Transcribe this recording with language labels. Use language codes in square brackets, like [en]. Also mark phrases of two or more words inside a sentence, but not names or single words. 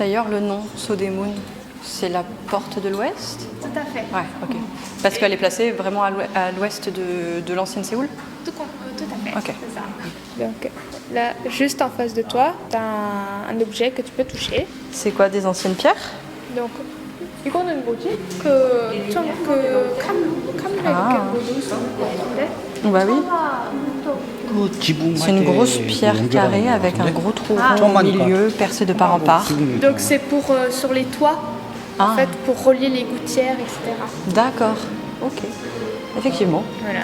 [fr] D'ailleurs, le nom Sodaemun, c'est la porte de l'Ouest? Tout à fait. Ouais, ok. Parce qu'elle est placée vraiment à l'ouest de l'ancienne Séoul? Tout à fait. Ok. C'est ça. Donc là, juste en face de toi, tu as un objet que tu peux toucher. C'est quoi, des anciennes pierres? Donc, [ko] 이거는 뭐지? 카메라 이렇게 모두 있어. [fr] Bah oui. C'est une grosse pierre carrée avec un gros trou rond au milieu, percé de part en part. Donc c'est pour sur les toits, en fait, pour relier les gouttières, etc. D'accord, ok. Effectivement. Voilà.